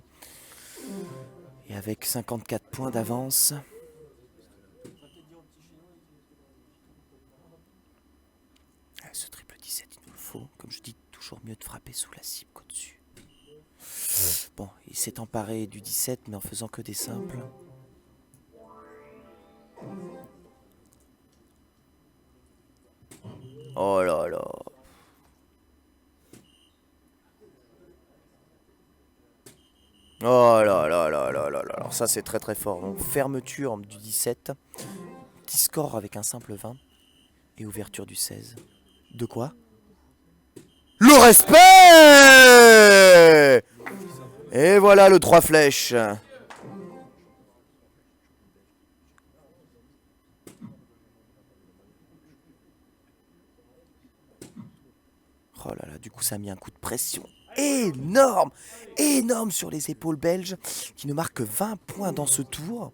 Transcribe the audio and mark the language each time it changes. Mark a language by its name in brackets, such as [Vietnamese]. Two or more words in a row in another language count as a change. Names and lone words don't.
[French] Et avec 54 points d'avance. Ce triple 17, il nous le faut. Comme je dis, toujours mieux de frapper sous la cible qu'au-dessus. Bon, il s'est emparé du 17, mais en faisant que des simples. Oh là là. Oh là là là là là là. Alors ça c'est très très fort. Donc fermeture du 17. Petit score avec un simple 20. Et ouverture du 16. De quoi? Le respect! Et voilà le 3 flèches. Oh là là, du coup ça a mis un coup de pression énorme, énorme sur les épaules belges qui ne marquent que 20 points dans ce tour.